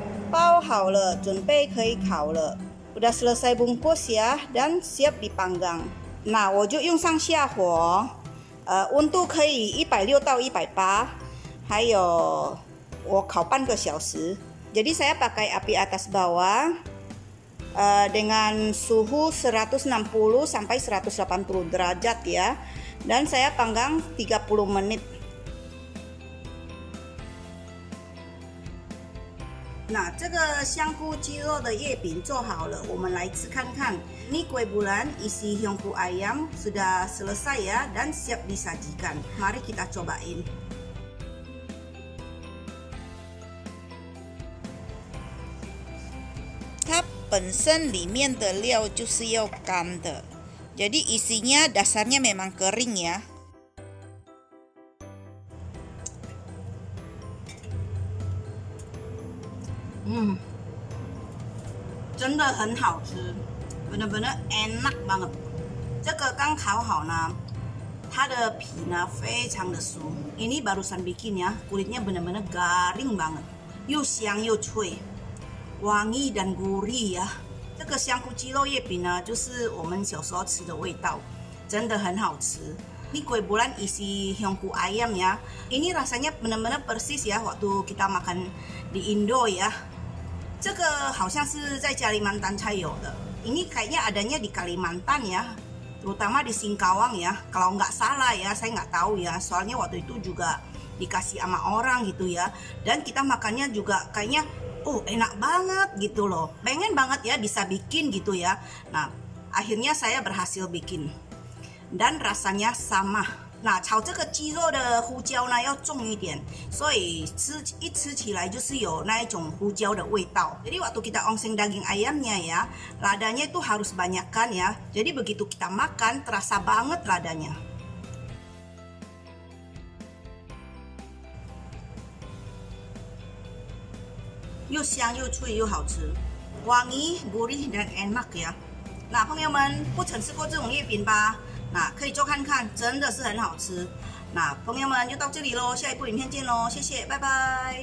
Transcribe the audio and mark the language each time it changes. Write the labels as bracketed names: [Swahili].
[Chinese] Bao 好了，准备可以烤了。 [Indonesian] Udah selesai bungkus ya dan siap dipanggang. [Chinese] Nah, 我就用上下火，温度可以160到180，还有我烤半个小时。 [Indonesian] Jadi saya pakai api atas bawah dengan suhu 160 sampai 180 derajat ya. Dan saya panggang 30 menit. [Chinese] 那这个香菇鸡肉的叶饼做好了，我们来吃看看。 [Indonesian] Ini kue bulan isi hyongku ayam sudah selesai ya dan siap disajikan. Mari kita cobain. [Chinese] 它本身里面的料就是要干的, [Indonesian] jadi isinya dasarnya memang kering ya. [Chinese] 真的很好吃 [Indonesian] benar-benar enak banget. [Chinese] 这个刚烤好呢，它的皮呢非常的酥。 [Indonesian] Ini barusan bikin ya, kulitnya benar-benar garing banget, [Chinese] 又香又脆， [Indonesian] wangi dan gurih ya. [Chinese] 这个香菇鸡肉叶饼呢，就是我们小时候吃的味道，真的很好吃。 [Indonesian] Ini kue bulan isi hyongku ayam ya. Ini rasanya benar-benar persis ya waktu kita makan di Indo ya. [Chinese] 这个好像是在Kalimantan才有的。 [Indonesian] Ini kayaknya adanya di Kalimantan ya, terutama di Singkawang ya. Kalau nggak salah ya, saya nggak tahu ya. Soalnya waktu itu juga dikasih sama orang gitu ya. Dan kita makannya juga kayaknya, enak banget gitu loh. Pengen banget ya bisa bikin gitu ya. Nah, akhirnya saya berhasil bikin. Dan rasanya sama [Chinese] 那炒这个鸡肉的胡椒呢要重一点，所以一吃起来就是有那一种胡椒的味道。 [Indonesian] Jadi waktu kita ongseng daging ayamnya ya, ladanya itu harus banyakkan ya. Jadi begitu kita makan terasa banget ladanya. [Chinese] 又香又脆又好吃， [Indonesian] wangi, gurih dan enak ya。 [Chinese] 那朋友们不曾吃过这种月饼吧？那可以做看看，真的是很好吃。那朋友们就到这里喽，下一部影片见喽，谢谢，拜拜。